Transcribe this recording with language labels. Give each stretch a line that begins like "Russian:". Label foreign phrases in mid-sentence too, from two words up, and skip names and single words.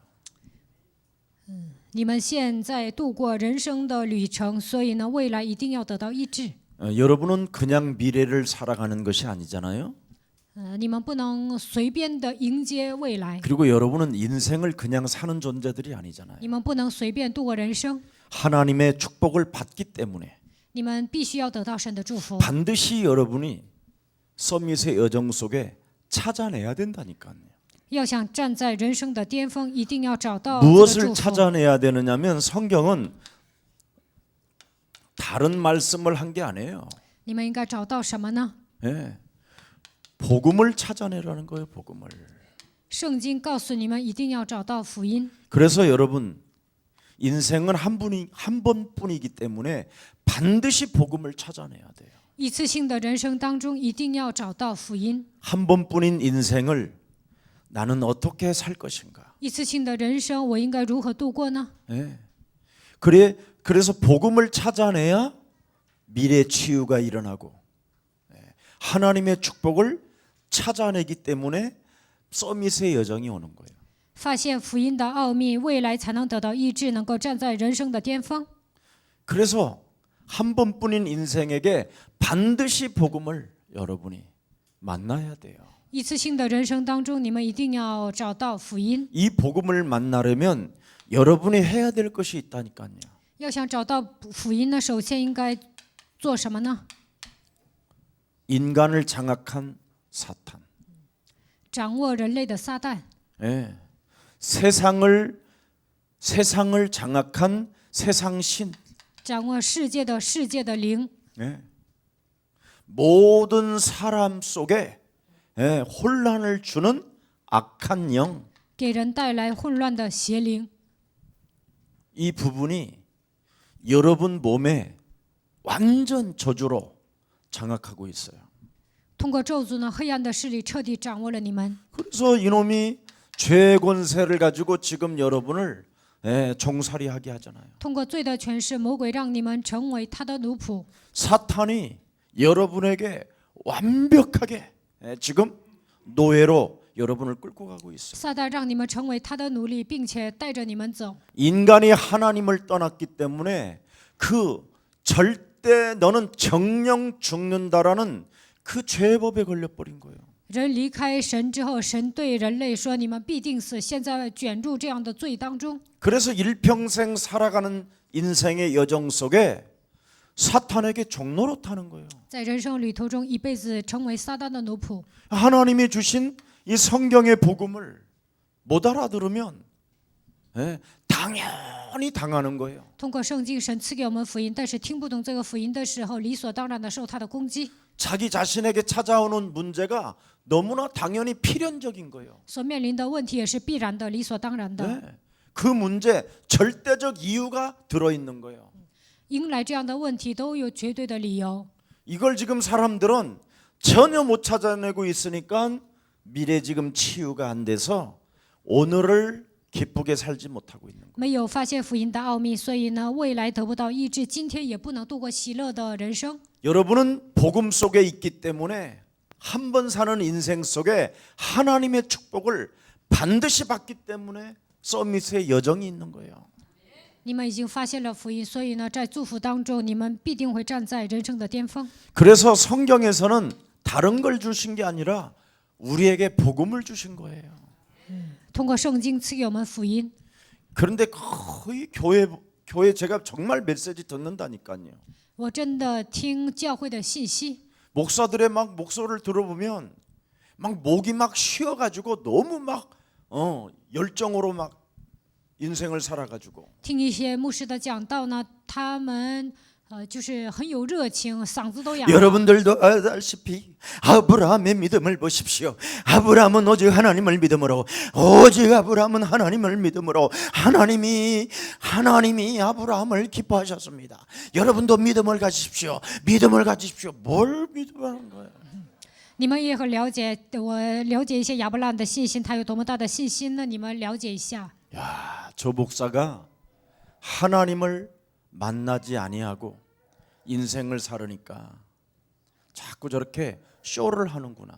Chinese: 你们现在度过人生的旅程，所以呢，未来一定要得到医治。
Korean: 여러분은 그냥 미래를 살아가는 것이 아니잖아요.
Chinese: 你们不能随便的迎接未来，
Korean: 그리고 여러분은 인생을 그냥 사는 존재들이 아니잖아요.
Chinese: 你们不能随便度过人生，
Korean: 하나님의 축복을 받기 때문에
Chinese: 你们必须要得到神的祝福。
Korean: 반드시 여러분이 서밋의 여정 속에 찾아내야 된다니까요.
Chinese: 要想站在人生的巅峰，一定要找到这个
Korean: 무엇을
Chinese: 祝福。
Korean: 찾아내야 되느냐면 성경은 다른 말씀을 한 게 아니에요.
Chinese: 你们应该找到什么呢？
Korean: 예. 복음을 찾아내라는 거예요. 복음을.
Chinese: 圣经告诉你们，一定要找到福音。
Korean: 그래서 여러분 인생은 한 번뿐이기 때문에 반드시 복음을 찾아내야 돼요.
Chinese: 一次性的人生当中，一定要找到福音。
Korean: 한 번뿐인 인생을 나는 어떻게 살 것인가?
Chinese: 一次性的人生，我应该如何度过呢？
Korean: 예. 그래서 복음을 찾아내야 미래 치유가 일어나고 하나님의 축복을 찾아내기 때문에 서밋의 여정이 오는 거예요.
Chinese: 发现福音的奥秘，未来才能得到医治，能够站在人生的巅峰。
Korean: 그래서 한 번뿐인 인생에게 반드시 복음을 여러분이 만나야 돼요.
Chinese: 一次性的人生当中，你们一定要找到福音。
Korean: 이 복음을 만나려면 여러분이 해야 될 것이 있다니까요.
Chinese: 要想找到福音呢，首先应该做什么呢？
Korean: 인간을 장악한 사탄.
Chinese: 掌握人类的撒旦，
Korean: 예. 세상을 세상을 장악한 세상신,
Chinese: 掌握世界的灵，
Korean: 예. 모든 사람 속에 예, 혼란을 주는 악한 영,
Chinese: 给人带来混乱的邪灵。
Korean: 이 부분이 여러분 몸에 완전 저주로 장악하고 있어요.
Chinese: 通过咒诅呢，黑暗的势力彻底掌握了你们。
Korean: 그래서 이놈이 죄의 권세를 가지고 지금 여러분을 예, 종살이하게 하잖아요.
Chinese: 通过罪的权势，魔鬼让你们成为他的奴仆。
Korean: 사탄이 여러분에게 완벽하게 예, 지금 노예로 여러분을 끌고 가고 있어요.
Chinese: 撒旦让你们成为他的奴隶，并且带着你们走。
Korean: 인간이 하나님을 떠났기 때문에 그 절대 너는 정령 죽는다라는 그 죄법에 걸려버린 거예요.
Chinese: 人离开神之后，神对人类说：“你们必定死。” 现在卷入这样的罪当中，
Korean: 그래서 일평생 살아가는 인생의 여정 속에 사탄에게 종노릇하는 거예요.
Chinese: 在人生旅途中一辈子成为撒旦的奴仆。
Korean: 하나님이 주신 이 성경의 복음을 못 알아들으면 예, 당연히 당하는 거예요.
Chinese: 通过圣经，神赐给我们福音，但是听不懂这个福音的时候，理所当然的受他的攻击。
Korean: 자기 자신에게 찾아오는 문제가 너무나 당연히 필연적인 거예요.
Chinese: 所面临的问题也是必然的、理所当然的。
Korean: 네. 그 문제 절대적 이유가 들어있는 거예요.
Chinese: 迎来这样的问题都有绝对的理由。
Korean: 이걸 지금 사람들은 전혀 못 찾아내고 있으니까 미래 지금 치유가 안 돼서 오늘을 기쁘게 살지 못하고 있는 거예요.
Chinese: 没有发现福音的奥秘，所以呢，未来得不到医治，今天也不能度过喜乐的人生。
Korean: 여러분은 복음 속에 있기 때문에 한 번 사는 인생 속에 하나님의 축복을 반드시 받기 때문에 서밋의 여정이 있는 거예요.
Chinese: 你们已经发现了福音，所以呢，在祝福当中，你们必定会站在人生的巅峰。
Korean: 그래서 성경에서는 다른 걸 주신 게 아니라 우리에게 복음을 주신 거예요.
Chinese: 通过圣经赐给我们福音。
Korean: 그런데 거의 교회 제가 정말 메시지 듣는다니까요.
Chinese: 我真的听教会的信息，
Korean: 목사들의 막 목소리를 들어보면 막 목이 막 쉬어가지고 너무 막 열정으로 막 인생을 살아가지고
Chinese: 听一些牧师的讲道呢，他们就是很有热情，嗓子都哑了。
Korean: 여러분들도 알다시피 아브라함의 믿음을 보십시오. 아브라함은 오직 하나님을 믿음으로 오직 아브라함은 하나님을 믿음으로 하나님이 아브라함을 기뻐하셨습니다. 여러분도 믿음을 가지십시오. 믿음을 가지십시오. 뭘 믿으라는 거예요?
Chinese: 你们也很了解，我了解一些亚伯拉罕的信心，他有多么大的信心呢？你们了解一下。
Korean: 야, 저 목사가 하나님을 만나지 아니하고 인생을 살으니까 자꾸 저렇게 쇼를 하는구나.